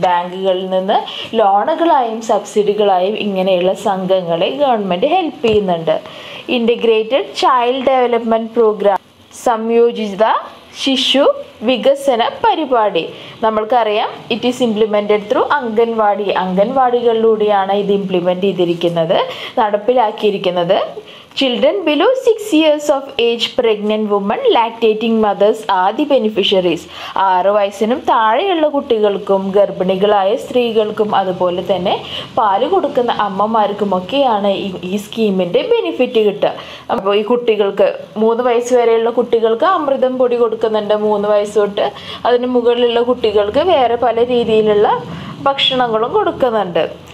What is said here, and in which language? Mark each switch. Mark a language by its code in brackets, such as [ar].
[ml] ബാങ്കുകളിൽ നിന്ന് ലോണുകളായും സബ്സിഡികളായും ഇങ്ങനെയുള്ള സംഘങ്ങളെ ഗവൺമെൻറ് ഹെൽപ്പ് ചെയ്യുന്നുണ്ട്. ഇൻ്റഗ്രേറ്റഡ് ചൈൽഡ് ഡെവലപ്മെൻറ്റ് പ്രോഗ്രാം, സംയോജിത ശിശു വികസന പരിപാടി. നമ്മൾക്കറിയാം [en] it is implemented through [ml] അംഗൻവാടികളിലൂടെയാണ് ഇത് ഇംപ്ലിമെൻറ്റ് ചെയ്തിരിക്കുന്നത്, നടപ്പിലാക്കിയിരിക്കുന്നത്. [en] Children below 6 years of age, pregnant women, lactating mothers are the beneficiaries. [ml] 6 വയസ്സിനും താഴെയുള്ള കുട്ടികൾക്കും ഗർഭിണികളായ സ്ത്രീകൾക്കും അതുപോലെ തന്നെ പാല് കൊടുക്കുന്ന അമ്മമാർക്കുമൊക്കെയാണ് ഈ സ്കീമിൻ്റെ ബെനിഫിറ്റ് കിട്ടുക. അപ്പോൾ ഈ കുട്ടികൾക്ക് 3 വയസ്സ് വരെയുള്ള കുട്ടികൾക്ക് അമൃതം പൊടി കൊടുക്കുന്നുണ്ട്. 3 വയസ്സ് തൊട്ട് അതിന് മുകളിലുള്ള കുട്ടികൾക്ക് വേറെ പല രീതിയിലുള്ള ഭക്ഷണങ്ങളും കൊടുക്കുന്നുണ്ട്.